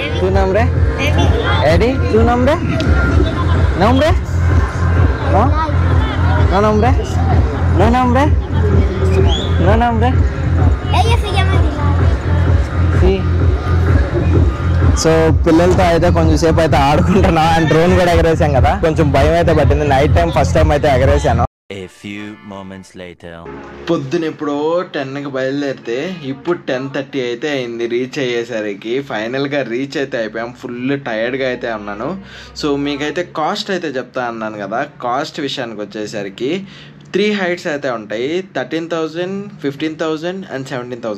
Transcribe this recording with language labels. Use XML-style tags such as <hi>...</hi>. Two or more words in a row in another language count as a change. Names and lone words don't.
<es>nombre? Eddie, ¿tu nombre? ¿Nombre? ¿No? ¿No nombre? ¿No nombre? ¿No nombre? Ella se llama Dilara. Sí.</es> <te>సో పిల్లలతో అయితే కొంచెం సేపు అయితే ఆడుకుంటున్నా</te> <en>and drone</en> <te>కూడా ఎగరేసాం కదా కొంచెం భయం అయితే పట్టింది</te> <en>night time first time</en> <te>అయితే ఎగరేసాను</te> <en>A few moments later.</en> <te>పొద్దున ఇప్పుడు 10కి బయలుదేరితే ఇప్పుడు 10:30 అయితే అయింది రీచ్ అయ్యేసరికి. ఫైనల్గా రీచ్ అయితే అయిపోయాం.</te> <en>full tired</en> <te>అయితే ఉన్నాను. సో మీకైతే కాస్ట్ అయితే చెప్తా అన్నాను కదా, కాస్ట్ విషయానికి వచ్చేసరికి 3 హైట్స్ అయితే ఉంటాయి, 13,000, 15,000 అండ్ 17,000.</te>